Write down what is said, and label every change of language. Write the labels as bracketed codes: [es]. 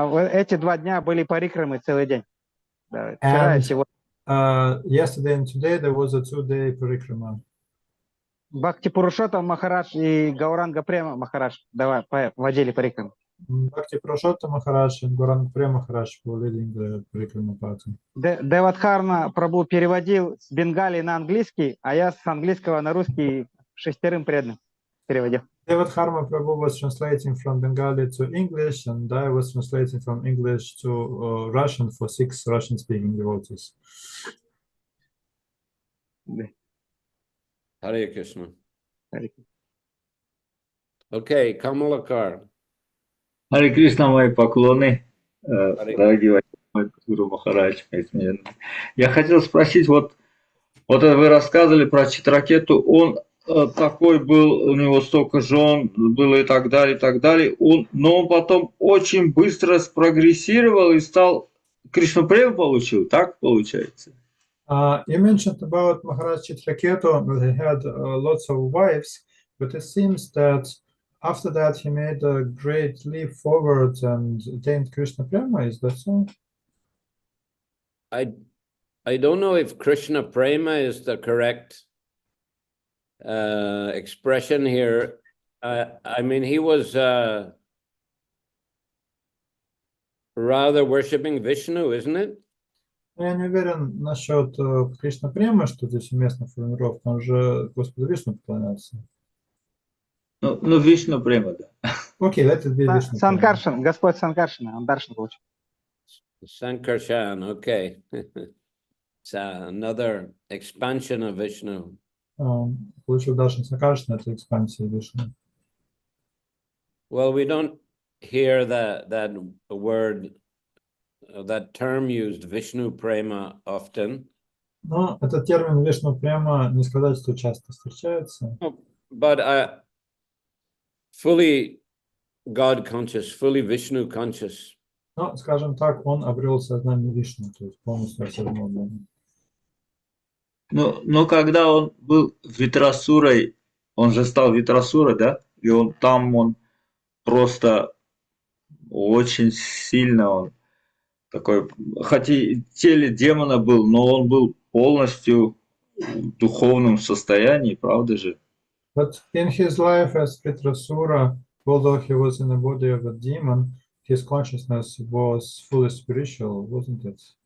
[ru] Эти 2 дня были парикрамы целый день. Да, вчера и сегодня. [en] Yesterday and today there was a 2-day parikrama. [ru] Бхакти Пурушоттам Махарадж и Гауранга Према Махарадж водили парикрамы. [en] Bhakti Purushottam Maharaj and Gauranga Prem Maharaj were leading the parikrama party. [ru] Девадхарна Прабху переводил с Бенгалии на английский, а я с английского на русский 6 преданным переводил. [en] Devadharma Prabhu was translating from Bengali to English, and I was translating from English to Russian for 6 Russian-speaking devotees. Hare Krishna. Okay, Kamalakar. [ru] Харе Кришна, мои поклоны, дорогие Гуру Махарадж. Я хотел спросить, вот вы рассказывали про Читракету, он такой был, у него столько жен было и так далее, но он потом очень быстро спрогрессировал и стал, Кришну Прему получил, так получается? [en] You mentioned about Maharaj Chitraketu, that he had lots of wives, but it seems that after that he made a great leap forward and attained Krishna Prema. Is that so? I don't know if Krishna Prema is the correct expression here. I mean, he was rather worshipping Vishnu, isn't it? [ru] Я не уверен насчет Кришна Премы, что здесь уместна формулировка. Он же Господу Вишну поклоняется. Ну, Вишну Према, да. Окей, это две Вишну Премы. Санкаршин, Господь Санкаршина, он даршин получил. [en] Sankarshan, okay. It's another expansion of Vishnu. [ru] Получил Даршан Санкаршина, это экспансия Вишну. [en] Well, we don't hear that word, that term used, Vishnu Prema, often. [ru] Но этот термин Вишну Према не сказать, что часто встречается. [en] But fully God conscious, fully Vishnu conscious. [ru] Но, скажем так, он обрел сознание Вишну, то есть полностью осознал Бога. Но когда он был Витрасурой, он же стал Витрасурой, да? И он просто очень сильно он такой, хотя и в теле демона был, но он был полностью в духовном состоянии, правда же? [en] But in his life as Vitrasura, although he was in the body of a demon, his consciousness was fully spiritual, wasn't it?